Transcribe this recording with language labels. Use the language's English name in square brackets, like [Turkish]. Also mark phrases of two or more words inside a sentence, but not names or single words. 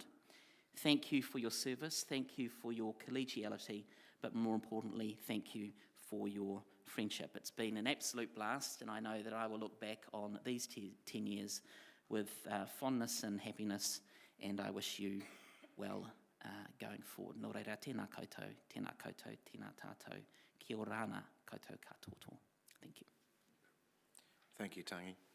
[English] Thank you for your service, thank you for your collegiality, but more importantly, thank you for your friendship. It's been an absolute blast, and I know that I will look back on these 10 years with fondness and happiness, and I wish you well going forward. [Māori] Nō reira, tēnā koutou, tēnā tātou, kia ora ana koutou katoto. [English] Thank you. Thank you, Tangi.